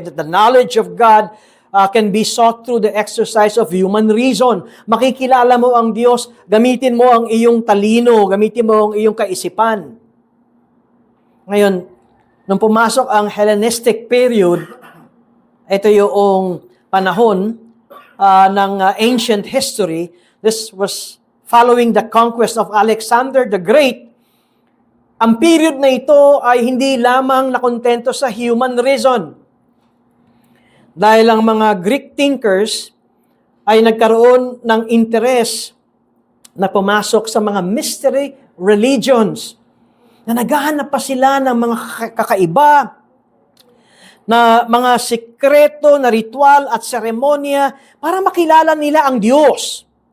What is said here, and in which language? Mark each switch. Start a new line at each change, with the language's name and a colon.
English: That the knowledge of God can be sought through the exercise of human reason.
Filipino: Makikilala mo ang Diyos, gamitin mo ang iyong talino, gamitin mo ang iyong kaisipan. Ngayon, nung pumasok ang Hellenistic period, ito yung panahon ng ancient history.
English: This was following the conquest of Alexander the Great.
Filipino: Ang period na ito ay hindi lamang nakontento sa human reason. Dahil ang mga Greek thinkers ay nagkaroon ng interes na pumasok sa mga mystery religions, na naghahanap pa sila ng mga kakaiba, na mga sikreto na ritual at seremonya para makilala nila ang Diyos.